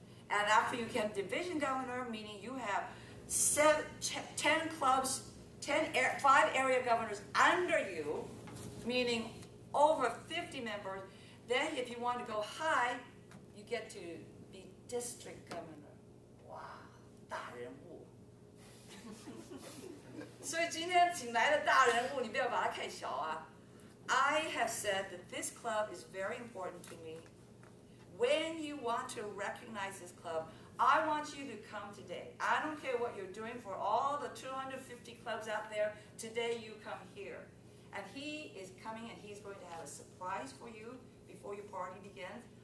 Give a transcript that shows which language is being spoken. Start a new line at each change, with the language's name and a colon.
English: And after you become division governor, meaning you have 10 clubs, 5 area governors under you, meaning over 50 members. Then if you want to go high, you get to be district governor.
Chinese: Wow, 大人物。所以今天请来的大人物，你不要把它看小啊。
English: I have said that this club is very important to me. When you want to recognize this club, I want you to come today. I don't care what you're doing for all the 250 clubs out there. Today you come here. And he is coming and he's going to have a surprise for you before your party begins.